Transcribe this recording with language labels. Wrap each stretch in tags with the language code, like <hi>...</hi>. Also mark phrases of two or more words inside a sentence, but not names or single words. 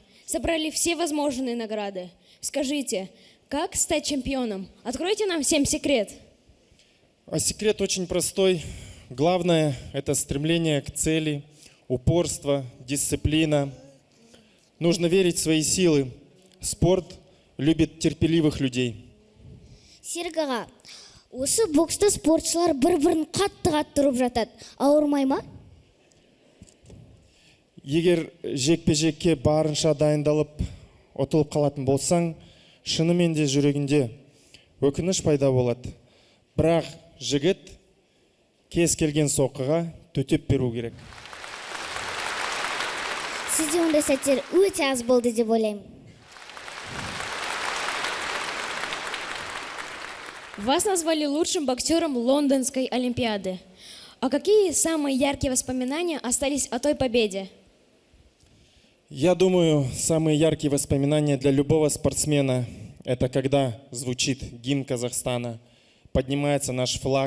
<ru>Собрали все возможные награды. Скажите, как стать чемпионом? Откройте нам всем секрет. А секрет очень простой. Главное – это стремление к цели, упорство, дисциплина. Нужно верить в свои силы. Спорт любит терпеливых людей.</ru> <kk>Серік аға, Осы бокста спортшылар бір-бірін қатты ұрып жатады. Ауырмай ма? Егер жекпе-жекке барынша дайындалып, ұтылып қалатын болсаң, шынымен де жүрегінде өкініш пайда болады. Бірақ жігіт кез келген соққыға төтеп беру керек. Сізде ондай сәттер өте аз болды деп ойлаймын.</kk> <ru>Вас назвали лучшим боксером Лондонской Олимпиады. А какие самые яркие воспоминания остались о той победе? Я думаю, самые яркие воспоминания для любого спортсмена – это когда звучит гимн Казахстана, поднимается наш флаг.</ru>